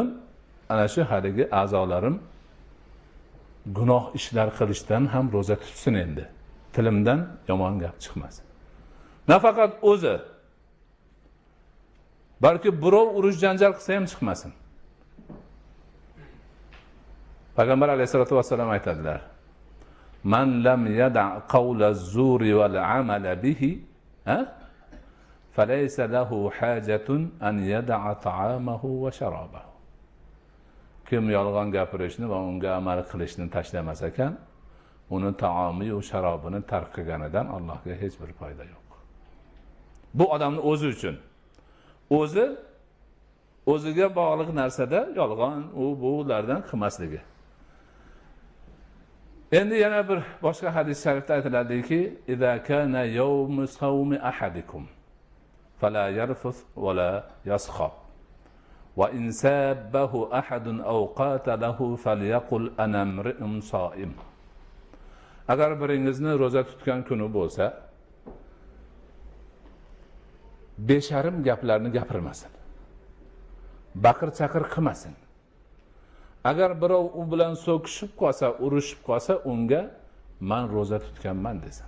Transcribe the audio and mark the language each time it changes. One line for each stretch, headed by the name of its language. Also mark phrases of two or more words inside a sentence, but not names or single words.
Uzbek: Ana shu haligi a'zolarim gunoh ishlar qilishdan ham roza tutsin endi. Tilimdan yomon gap chiqmasin. Nafaqat o'zi, balki birov urush janjal qilsa ham chiqmasin. Payg'ambar
Arabic: عليه الصلاة والسلام
Uzbek: aytadilar:
Arabic: "من لم يدع قول الزور والعمل به فليس له حاجة أن يدع طعامه وشرابه."
Uzbek: Kim yolg'on gapirishni va unga amal qilishni tashlamas ekan, uni taomi va sharobini tark qilganidan Allohga hech bir foyda yo'q. Bu odamning o'zi uchun. O'ziga bog'liq narsada yolg'on, bulardan qilmasligi. Endi yana bir boshqa hadis sharifda aytiladiki,
Arabic: "إذا كان يوم صوم أحدكم فلا يرفث ولا يصخب. وإن سبه أحد أو قاتله فليقل أنا امرؤ صائم."
Uzbek: Agar biringizni roza tutgan kuni bo'lsa, besharim gaplarni gapirmasin. Baqir-chaqir qilmasin. Agar birov u bilan so'kishib qolsa, urushib qolsa, unga "Men roza tutganman" desin.